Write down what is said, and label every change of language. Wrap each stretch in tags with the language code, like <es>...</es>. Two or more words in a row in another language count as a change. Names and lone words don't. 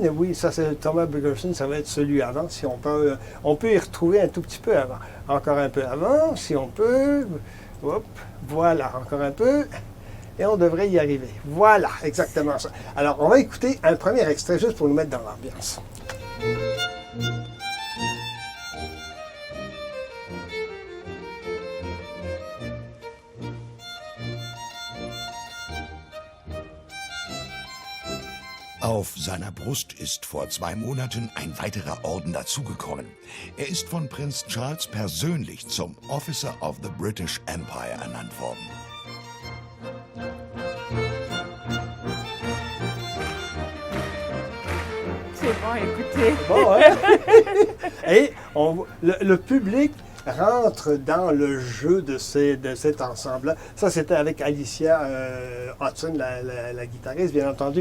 <fr>Oui, ça, c'est Thomas Bergenson, ça va être celui avant, si on peut y retrouver un tout petit peu avant. Encore un peu avant, si on peut. Hop, voilà, encore un peu. Et on devrait y arriver. Voilà, exactement ça. Alors, on va écouter un premier extrait juste pour nous mettre dans l'ambiance.</fr> <de>Auf seiner Brust ist vor 2 Monaten ein weiterer Orden dazugekommen. Er ist von Prinz Charles persönlich zum</de> <en>Officer of the British Empire</en> <de>ernannt worden.</de> <fr>C'est bon, écoutez. Bon, hein? Et le public rentre dans le jeu de cet ensemble-là. Ça, c'était avec Alicia Hudson, la guitariste, bien entendu.</fr>